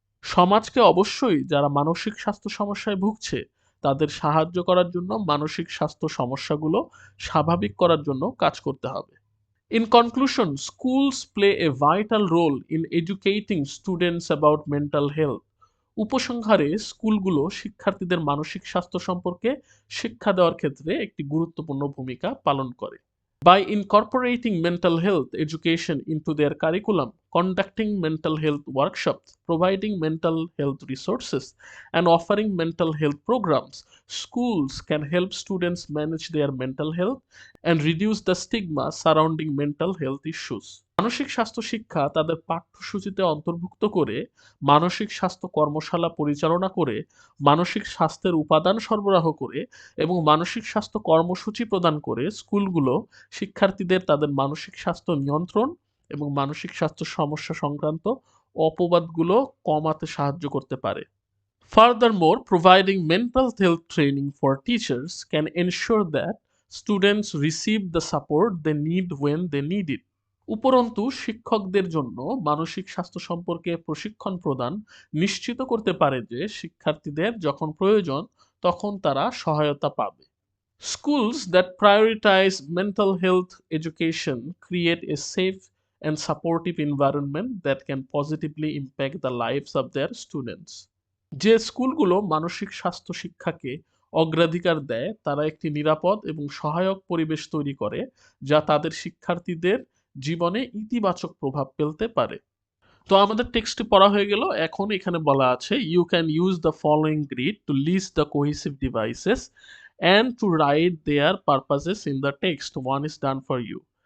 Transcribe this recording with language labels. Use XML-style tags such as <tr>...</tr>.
<bn>সমাজকে অবশ্যই যারা মানসিক স্বাস্থ্য সমস্যায় ভুগছে তাদের সাহায্য করার জন্য মানসিক স্বাস্থ্য সমস্যাগুলো স্বাভাবিক করার জন্য কাজ করতে হবে।</bn> <en>In conclusion, schools play a vital role in educating students about mental health.</en> <bn>উপসংহারে স্কুলগুলো শিক্ষার্থীদের মানসিক স্বাস্থ্য সম্পর্কে শিক্ষা দেওয়ার ক্ষেত্রে একটি গুরুত্বপূর্ণ ভূমিকা পালন করে।</bn> <en>By incorporating mental health education into their curriculum, conducting mental health workshops, providing mental health resources, and offering mental health programs, schools can help students manage their mental health and reduce the stigma surrounding mental health issues.</en> <bn>মানসিক স্বাস্থ্য শিক্ষা তাদের পাঠ্যসূচিতে অন্তর্ভুক্ত করে, মানসিক স্বাস্থ্য কর্মশালা পরিচালনা করে, মানসিক স্বাস্থ্যের উপাদান সরবরাহ করে এবং মানসিক স্বাস্থ্য কর্মসূচি প্রদান করে স্কুলগুলো শিক্ষার্থীদের তাদের মানসিক স্বাস্থ্য নিয়ন্ত্রণ এবং মানসিক স্বাস্থ্য সমস্যা সংক্রান্ত অপবাদগুলো কমাতে সাহায্য করতে পারে।</bn> <en>Furthermore, providing mental health training for teachers can ensure that students receive the support they need when they need it.</en> <bn>উপরন্তু শিক্ষকদের জন্য মানসিক স্বাস্থ্য সম্পর্কে প্রশিক্ষণ প্রদান নিশ্চিত করতে পারে যে শিক্ষার্থীদের যখন প্রয়োজন তখন তারা সহায়তা পাবে।</bn> <en>Schools that prioritize mental health education create a safe and supportive environment that can positively impact the lives of their students.</en> <bn>যে স্কুলগুলো মানসিক স্বাস্থ্য শিক্ষাকে অগ্রাধিকার দেয় তারা একটি নিরাপদ এবং সহায়ক পরিবেশ তৈরি করে যা তাদের শিক্ষার্থীদের জীবনে ইতিবাচক প্রভাব ফেলতে পারে। তো আমাদের টেক্সটটি পড়া হয়ে গেল। এখন এখানে বলা আছে</bn> <en>You can use the following grid to list the cohesive devices and to write their purposes in the text one is done for you.</en>